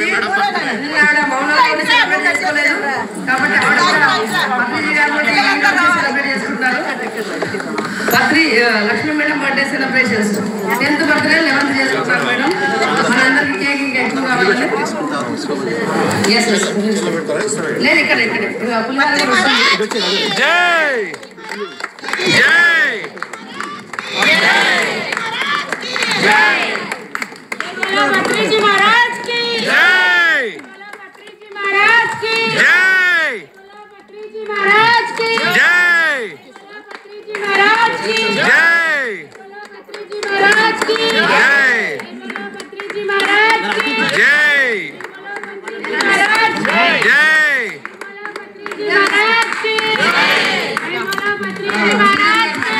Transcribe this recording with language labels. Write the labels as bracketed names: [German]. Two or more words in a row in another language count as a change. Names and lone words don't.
[Telugu] నిన్న ఆవిడ మౌనంలో సెలబ్రేట్ చేసుకోలేదు కాబట్టి సెలబ్రేట్ చేసుకుంటారు. లక్ష్మీ మేడం [English] birthday celebrations [Telugu] 10th బర్త్డే 11th చేసుకుంటారు మేడం. మనందరికి కేక్ ఇంకా ఎక్కువ కావాలి. లేదు ఇక్కడ [Hindi] पत्रीजी महाराज की जय, पत्रीजी महाराज की जय, पत्रीजी महाराज की जय, पत्रीजी महाराज की जय, पत्रीजी महाराज की जय, पत्रीजी महाराज की जय, महाराज जय, पत्रीजी महाराज की जय, पत्रीजी महाराज